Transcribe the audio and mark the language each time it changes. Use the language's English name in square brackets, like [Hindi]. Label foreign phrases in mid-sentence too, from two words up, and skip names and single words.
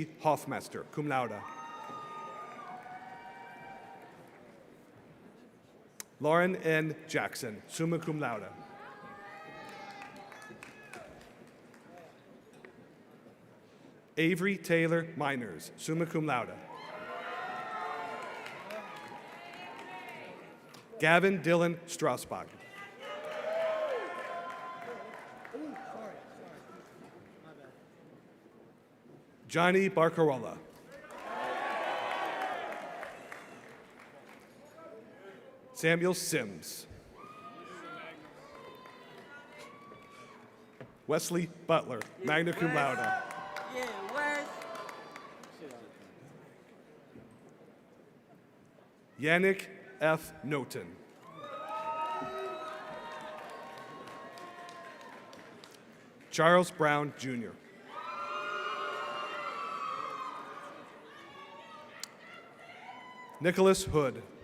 [English] Hoffmeister, [Latin] cum laude. [English] Lauren N. Jackson, [Latin] summa cum laude. [English] Avery Taylor Miners, [Latin] summa cum laude. [English] Gavin Dylan Strausbach. Johnny Barcarola. Samuel Sims. Wesley Butler, [Latin] magna cum laude. [English] Yannick F. Noten. Charles Brown, Jr. Nicholas Hood.